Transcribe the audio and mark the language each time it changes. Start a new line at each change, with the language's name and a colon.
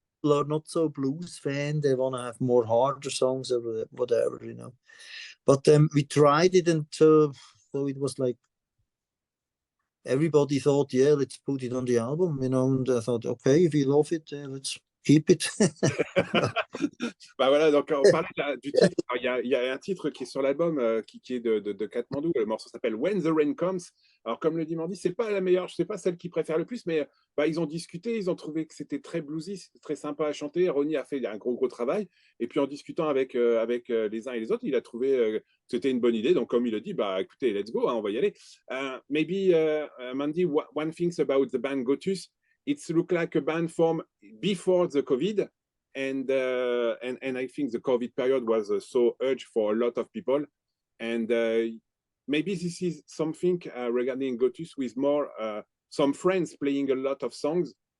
English: People are not so blues fan. They want to have more harder songs or whatever, you know. But we tried it, and so it was like everybody thought, yeah, let's put it on the album, you know. And I thought, okay, if you love it, let's keep it.
French: Bah voilà, donc on parlait du titre. Il y a un titre qui est sur l'album qui est de Katmandou. Le morceau s'appelle When the Rain Comes. Alors, comme le dit Mandy, c'est pas la meilleure, c'est pas celle qu'ils préfèrent le plus, mais bah, ils ont discuté, ils ont trouvé que c'était très bluesy, c'était très sympa à chanter. Ronnie a fait un gros travail. Et puis, en discutant avec les uns et les autres, il a trouvé que c'était une bonne idée. Donc, comme il le dit, bah écoutez,
English: let's go,
French: hein, on va y aller.
English: Maybe, Mandy, one thing about the band Gotus, it's look like a band formed before the COVID. And I think the COVID period was so urgent for a lot of people. And maybe this is something regarding Gotus with more some friends playing a lot of songs.